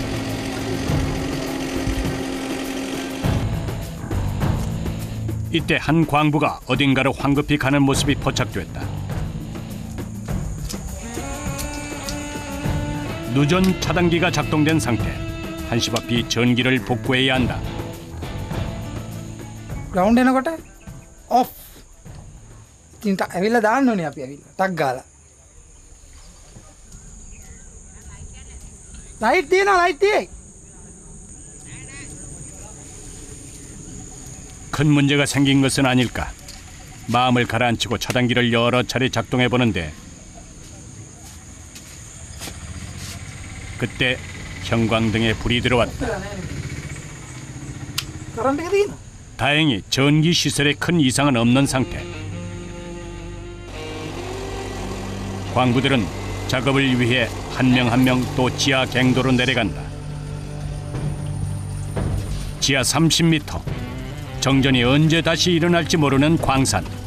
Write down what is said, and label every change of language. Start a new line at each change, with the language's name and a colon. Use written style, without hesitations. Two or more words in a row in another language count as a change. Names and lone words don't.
Korean: 이때 한 광부가 어딘가로 황급히 가는 모습이 포착됐다. 누전 차단기가 작동된 상태. 한시바피 전기를 복구해야 한다.
Sinhala: ග්‍රවුන්ඩ් එනකොට ඔෆ්. ඉතින් ඇවිල්ලා දාන්න ඕනේ අපි ඇවිල්ලා. ටක් ගාලා. ලයිට් තියෙනවා ලයිට් තියෙයි.
Korean: 큰 문제가 생긴 것은 아닐까. 마음을 가라앉히고 차단기를 여러 차례 작동해 보는데 그때 형광등에 불이 들어왔다.
Sinhala: කරන්ට් එක තියෙනවා.
Korean: 다행히 전기 시설에 큰 이상은 없는 상태. 광부들은 작업을 위해 한 명 한 명 또 지하 갱도로 내려간다. 지하 30m. 정전이 언제 다시 일어날지 모르는 광산.